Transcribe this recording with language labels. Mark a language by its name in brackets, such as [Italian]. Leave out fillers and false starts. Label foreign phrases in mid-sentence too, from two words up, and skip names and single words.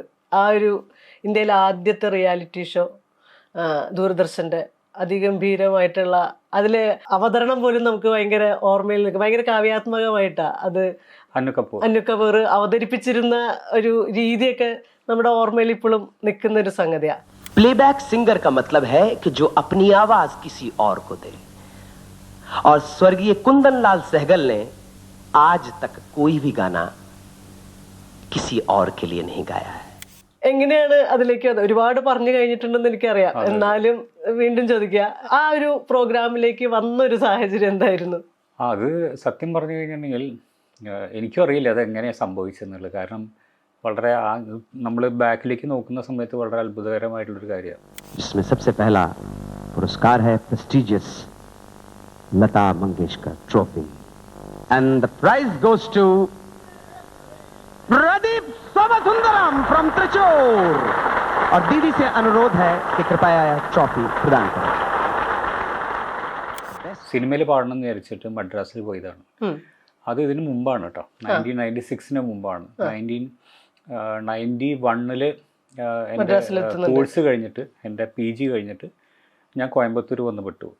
[Malayalam] ആ ഒരു ഇന്ത്യയിലെ ആദ്യത്തെ റിയാലിറ്റി ഷോ, ദൂരദർശന്റെ അതിഗംഭീരമായിട്ടുള്ള അതിലെ അവതരണം പോലും നമുക്ക് ഭയങ്കര ഓർമ്മയിൽ നിൽക്കും. ഭയങ്കര കാവ്യാത്മകമായിട്ടാ അത് അന്നു കപൂർ അവതരിപ്പിച്ചിരുന്ന ഒരു രീതിയൊക്കെ നമ്മുടെ ഓർമ്മയിൽ ഇപ്പോഴും നിൽക്കുന്ന ഒരു സംഗതിയാ. [English] playback singer [Hindi] का मतलब है कि जो अपनी आवाज किसी और को दे, और स्वर्गीय कुंदन लाल सहगल ने आज तक कोई भी गाना किसी और के लिए नहीं गाया है. [Malayalam] എങ്ങനെയാണ് അതിലേക്ക് ഒരുപാട് പറഞ്ഞു കഴിഞ്ഞിട്ടുണ്ടെന്ന് എനിക്കറിയാം, എന്നാലും വീണ്ടും ചോദിക്കുക, ആ ഒരു പ്രോഗ്രാമിലേക്ക് വന്നൊരു സാഹചര്യം എന്തായിരുന്നു? അത് സത്യം പറഞ്ഞു കഴിഞ്ഞിട്ടുണ്ടെങ്കിൽ എനിക്കും അറിയില്ല അതെങ്ങനെയാണ് സംഭവിച്ചെന്നുള്ളത്. കാരണം വളരെ നമ്മൾ ബാക്കിലേക്ക് നോക്കുന്ന സമയത്ത് വളരെ അത്ഭുതകരമായിട്ടുള്ളൊരു കാര്യമാണ്. [Hindi] जिसमें सबसे पहला पुरस्कार है prestigious लता मंगेशकर ट्रॉफी, [English] and the prize goes to प्रदीप सोमसुंदरम फ्रॉम त्रिचूर. [Hindi] और दीदी से अनुरोध है कि कृपया ट्रॉफी प्रदान करें. [Malayalam] സിനിമയിൽ പാടണം എന്ന് വിചാരിച്ചിട്ട് മദ്രാസിൽ പോയതാണ്. അത് ഇതിന് മുമ്പാണ് കേട്ടോ, 1996 മുമ്പാണ്. 1991 എൻ്റെ കോഴ്സ് കഴിഞ്ഞിട്ട്, എൻ്റെ PG കഴിഞ്ഞിട്ട് ഞാൻ കോയമ്പത്തൂർ വന്ന് പെട്ടു.